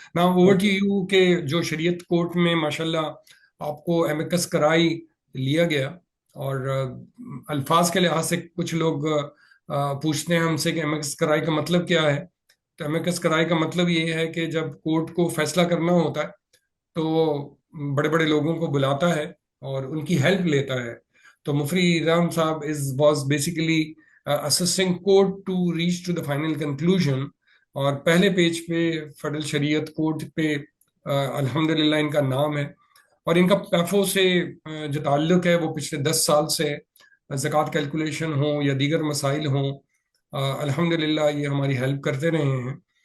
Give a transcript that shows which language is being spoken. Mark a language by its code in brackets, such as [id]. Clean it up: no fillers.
[ur] نا over to you کہ جو شریعت کورٹ میں ماشاءاللہ آپ کو ایمیکس کرائی لیا گیا، اور الفاظ کے لحاظ سے کچھ لوگ پوچھتے ہیں ہم سے کہ ایمیکس کرائی کا مطلب کیا ہے. تو ایمیکس کرائی کا مطلب یہ ہے کہ جب کورٹ کو فیصلہ کرنا ہوتا ہے تو وہ بڑے بڑے لوگوں کو بلاتا ہے اور ان کی ہیلپ لیتا ہے. [en] تو مفتی رام صاحب was basically assisting court to reach to the final conclusion. [ur] اور پہلے پیج پہ فیڈرل شریعت کورٹ پہ الحمدللہ ان کا نام ہے، اور ان کا پیفو سے جو تعلق ہے وہ پچھلے 10 سال سے زکوٰۃ کیلکولیشن ہوں یا دیگر مسائل ہوں، الحمدللہ یہ ہماری ہیلپ کرتے رہے ہیں.